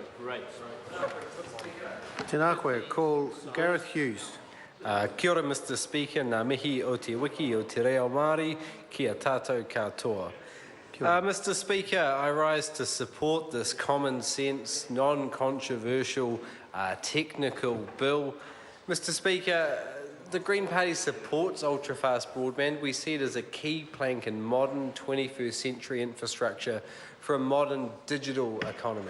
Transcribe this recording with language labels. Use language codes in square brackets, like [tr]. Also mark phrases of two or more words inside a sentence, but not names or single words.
[mi] Tēnā koe, [en] call Gareth Hughes. [mi] Kia ora, [en] Mr. Speaker, [mi] ngā mihi o te wiki o te reo Māori, kia tātou katoa. [en] Mr. Speaker, I rise to support this common sense, non-controversial, technical bill. Mr. Speaker, the Green Party supports ultra-fast broadband. We see it as a key plank in modern 21st century infrastructure for a modern digital economy.